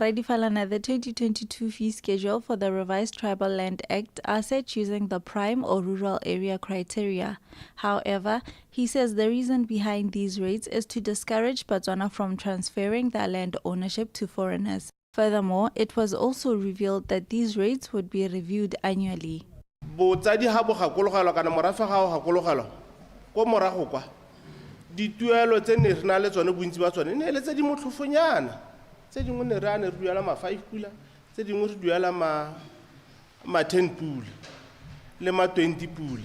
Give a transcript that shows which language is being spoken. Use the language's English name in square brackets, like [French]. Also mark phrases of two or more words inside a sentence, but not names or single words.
[English] Radifalana, the 2022 fee schedule for the revised Tribal Land Act are set using the prime or rural area criteria. However, he says the reason behind these rates is to discourage Botswana from transferring their land ownership to foreigners. Furthermore, it was also revealed that these rates would be reviewed annually. [Tswana] Tse dingwe ne re a ne re duela ma 5 pula, tse dingwe re duela ma 10 pula le ma 20 pula.